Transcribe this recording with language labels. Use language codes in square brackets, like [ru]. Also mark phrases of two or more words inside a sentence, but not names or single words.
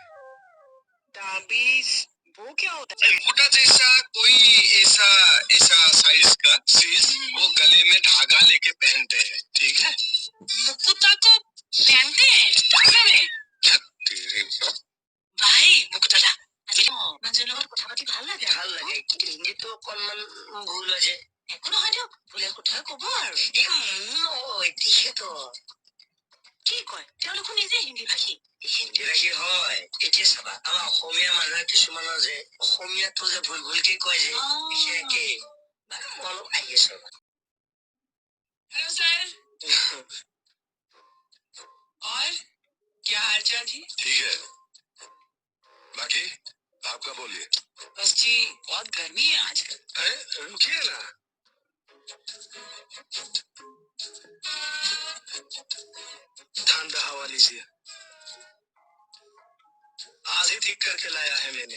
[hi] ताबीज वो क्या होता है मोटा जैसा कोई ऐसा ऐसा साइज का चीज वो गले में धागा लेके पहनते हैं ठीक है मुकुता को पहनते हैं धागा में तेरे बाप। [as] भाई मुकुता আজি মানুহজনৰ লগত কথা পাতি ভাল লাগে কিন্তু হিন্দীটো অকণমান ভুল হৈছে একো নহয় দিয়ক ভুলে শুদ্ধই ক'ব আৰু কি কয় তেওঁলোকো নিজে হিন্দী ভাষী হিন্দী ৰাখি হয় এতিয়া চাবা আমাৰ অসমীয়া মানুহে কিছুমানৰ যে অসমীয়াটো যে ভুল ভুলকে কয় যে বিশেষকে অলপ আহি আছে [hi] हेलो सर और क्या हालचाल जी ठीक है बाकी आपका बोलिए बस जी बहुत गर्मी है आजकल अरे रुकिए ना ठंडा हवा लीजिए आज ही ठीक करके लाया है मैंने